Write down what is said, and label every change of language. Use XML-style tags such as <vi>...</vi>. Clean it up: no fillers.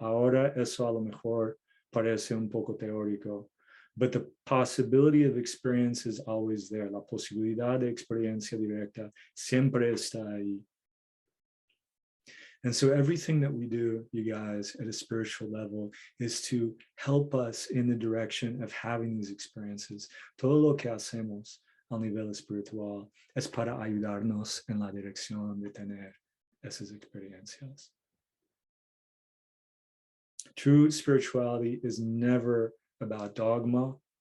<es>Ahora eso a lo mejor parece un poco teórico.</es> <en>But the possibility of experience is always there.</en> <es>La posibilidad de experiencia directa siempre está ahí.</es> <en>And so everything that we do, you guys, at a spiritual level is to help us in the direction of having these experiences.</en> <es>Todo lo que hacemos a nivel espiritual es para ayudarnos en la dirección de tener esas experiencias.</es> <en>True spirituality is never about dogma.</en>